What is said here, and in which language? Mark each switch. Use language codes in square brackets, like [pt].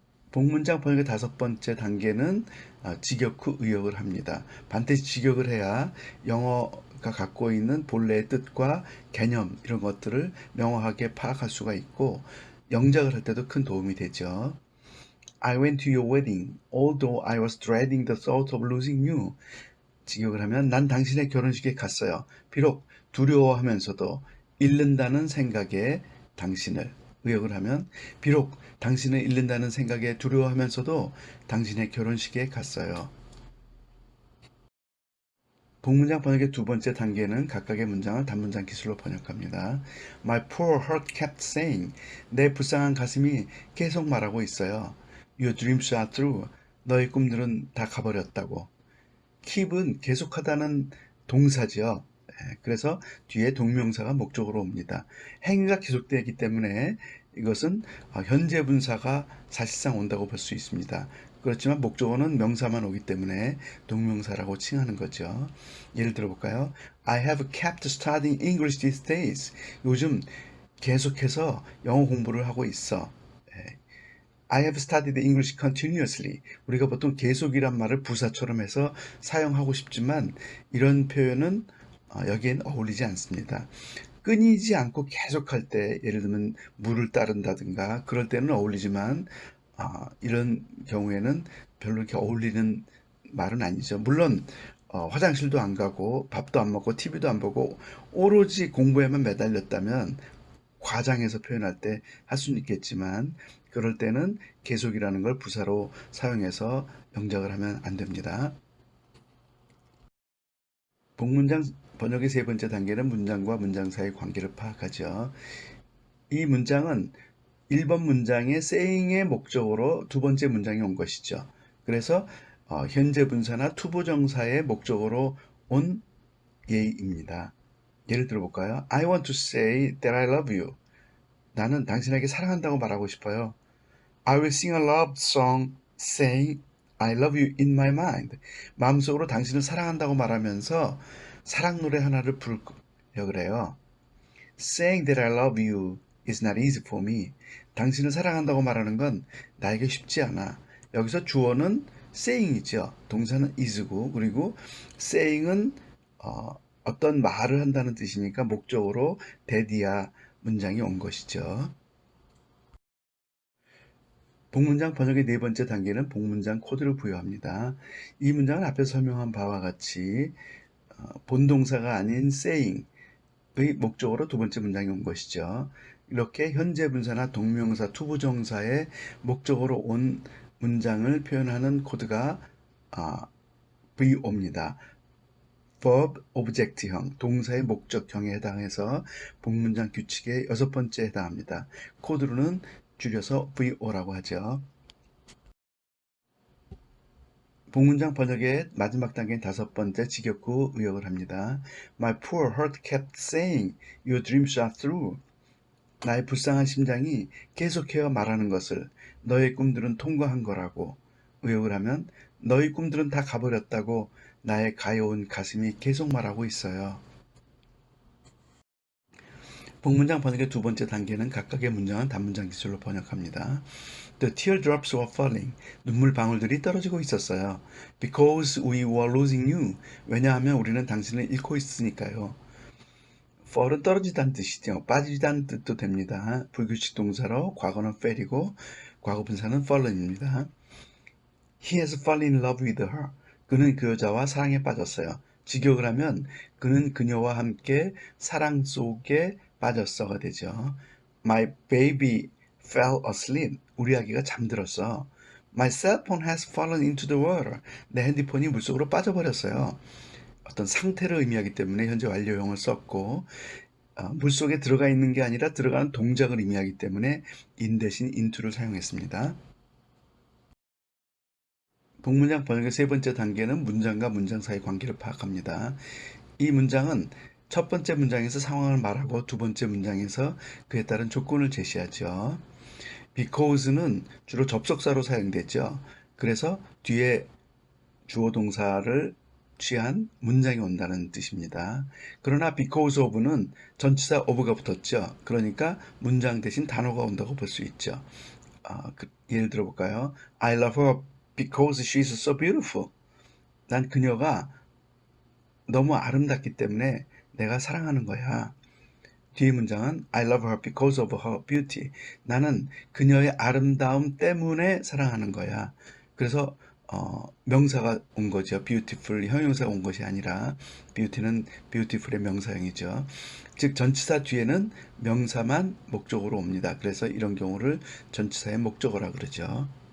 [ko] 복문장 번역의 5번째 단계는 직역 후 의역을 합니다. 반드시 직역을 해야 영어가 갖고 있는 본래의 뜻과 개념 이런 것들을 명확하게 파악할 수가 있고 영작을 할 때도 큰 도움이 되죠. [en] I went to your wedding, although I was dreading the thought of losing you. [ko] 직역을 하면 난 당신의 결혼식에 갔어요. 비록 두려워하면서도 잃는다는 생각에 당신을. 의역을 하면 비록 당신을 잃는다는 생각에 두려워하면서도 당신의 결혼식에 갔어요. 복문장 번역의 2번째 단계는 각각의 문장을 단문장 기술로 번역합니다. [en] My poor heart kept saying. [ko] 내 불쌍한 가슴이 계속 말하고 있어요. [en] Your dreams are through. [ko] 너의 꿈들은 다 가버렸다고. keep은 계속하다는 동사죠. 그래서 뒤에 동명사가 목적으로 옵니다. 행위가 계속되기 때문에 이것은 현재 분사가 사실상 온다고 볼 수 있습니다. 그렇지만 목적어는 명사만 오기 때문에 동명사라고 칭하는 거죠. 예를 들어볼까요? [en] I have kept studying English these days. [ko] 요즘 계속해서 영어 공부를 하고 있어. [en] I have studied English continuously. [ko] 우리가 보통 계속이란 말을 부사처럼 해서 사용하고 싶지만 이런 표현은 여기엔 어울리지 않습니다. 끊이지 않고 계속할 때 예를 들면 물을 따른다든가 그럴 때는 어울리지만 이런 경우에는 별로 이렇게 어울리는 말은 아니죠. 물론 화장실도 안 가고 밥도 안 먹고 TV도 안 보고 오로지 공부에만 매달렸다면 과장해서 표현할 때 할 수는 있겠지만 그럴 때는 계속이라는 걸 부사로 사용해서 영작을 하면 안 됩니다. 복문장 번역의 3번째 단계는 문장과 문장 사이의 관계를 파악하죠. 이 문장은 1번 문장의 saying의 목적으로 2번째 문장이 온 것이죠. 그래서 현재 분사나 투부정사의 목적으로 온 예입니다. 예를 들어볼까요? [en] I want to say that I love you. [ko] 나는 당신에게 사랑한다고 말하고 싶어요. [en] I will sing a love song saying I love you in my mind. [ko] 마음속으로 당신을 사랑한다고 말하면서 사랑 노래 하나를 부르려 그래요. [en] Saying that I love you is not easy for me. [ko] 당신을 사랑한다고 말하는 건 나에게 쉽지 않아. 여기서 주어는 saying이죠. 동사는 is고 그리고 saying은 어떤 말을 한다는 뜻이니까 목적으로 대디아 문장이 온 것이죠. 복문장 번역의 4번째 단계는 복문장 코드를 부여합니다. 이 문장은 앞에서 설명한 바와 같이 본동사가 아닌 saying의 목적으로 2번째 문장이 온 것이죠. 이렇게 현재 분사나 동명사, 투부정사의 목적으로 온 문장을 표현하는 코드가 VO입니다. verb object형, 동사의 목적형에 해당해서 복문장 규칙의 6번째에 해당합니다. 코드로는 줄여서 VO라고 하죠. 복문장 번역의 마지막 단계는 5번째 직역 후 의역을 합니다. [en] My poor heart kept saying, your dreams are through. [ko] 나의 불쌍한 심장이 계속해요 말하는 것을 너의 꿈들은 통과한 거라고 의역을 하면 너의 꿈들은 다 가버렸다고 나의 가여운 가슴이 계속 말하고 있어요. 복문장 번역의 2번째 단계는 각각의 문장은 단문장 기술로 번역합니다. [en] The teardrops were falling. [ko] 눈물 방울들이 떨어지고 있었어요. [en] Because we were losing you. [ko] 왜냐하면 우리는 당신을 잃고 있으니까요. fall은 떨어지다는 뜻이죠. 빠지다는 뜻도 됩니다. 불규칙 동사로 과거는 fell이고 과거 분사는 fallen입니다. [en] He has fallen in love with her. [ko] 그는 그 여자와 사랑에 빠졌어요. 직역을 하면 그는 그녀와 함께 사랑 속에 빠졌어가 되죠. [en] My baby fell asleep. [ko] 우리 아기가 잠들었어. [en] My cell phone has fallen into the water. [ko] 내 핸드폰이 물속으로 빠져버렸어요. 어떤 상태를 의미하기 때문에 현재 완료형을 썼고 물속에 들어가 있는 게 아니라 들어가는 동작을 의미하기 때문에 in 대신 into를 사용했습니다. 복문장 번역의 3번째 단계는 문장과 문장 사이 관계를 파악합니다. 이 문장은 첫 번째 문장에서 상황을 말하고 두 번째 문장에서 그에 따른 조건을 제시하죠. because는 주로 접속사로 사용되죠. 그래서 뒤에 주어 동사를 취한 문장이 온다는 뜻입니다. 그러나 because of는 전치사 of가 붙었죠. 그러니까 문장 대신 단어가 온다고 볼 수 있죠. 예를 들어 볼까요? [en] I love her because she's so beautiful. [ko] 난 그녀가 너무 아름답기 때문에 내가 사랑하는 거야. 뒤에 문장은 [en] I love her because of her beauty. [ko] 나는 그녀의 아름다움 때문에 사랑하는 거야. 그래서 명사가 온 거죠. beautiful 형용사가 온 것이 아니라 beauty는 beautiful의 명사형이죠. 즉 전치사 뒤에는 명사만 목적으로 옵니다. 그래서 이런 경우를 전치사의 목적어라 그러죠.